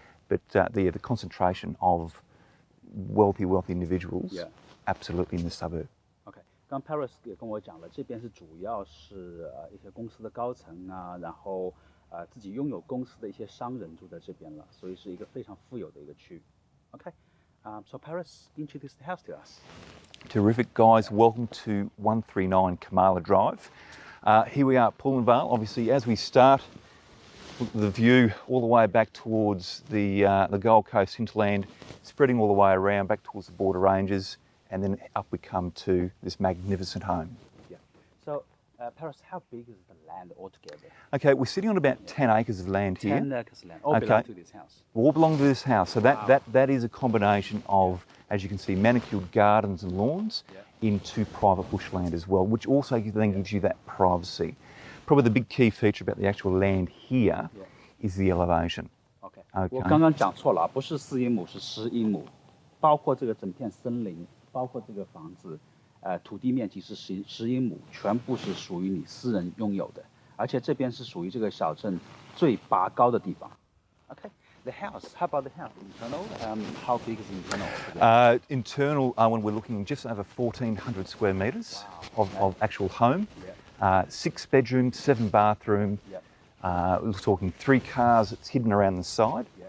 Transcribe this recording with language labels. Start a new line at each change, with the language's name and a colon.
English: But the concentration of wealthy individuals, absolutely in the suburb.
Chinese: OK， 刚 Paris 也跟我讲了，这边是主要是一些公司的高层啊，然后自己拥有公司的一些商人住在这边了，所以是一个非常富有的一个区。
English: Okay, so Paris, introduce the house to us. Terrific, guys. Welcome to 139 Kamala Drive. Here we are at Pollenville. Obviously, as we start, look at the view all the way back towards the Gold Coast hinterland, spreading all the way around back towards the border ranges, and then up we come to this magnificent home. Yeah. So, Paris, how big is the land altogether? Okay, we're sitting on about 10 acres of land here. 10 acres of land, all belong to this house. All belong to this house. So that is a combination of, as you can see, manicured gardens and lawns into private bushland as well, which also then gives you that privacy. Probably the big key feature about the actual land here is the elevation. Okay.
Chinese: 我刚刚讲错了，不是4英亩，是10英亩，包括这个整片森林，包括这个房子。土地面积是10英亩，全部是属于你私人拥有的，而且这边是属于这个小镇最拔高的地方。
English: Okay, the house. How about the house internal? How big is internal? Internal, when we're looking just over 1,400 square metres of actual home. 6 bedrooms, 7 bathroom. We're talking 3 cars. It's hidden around the side.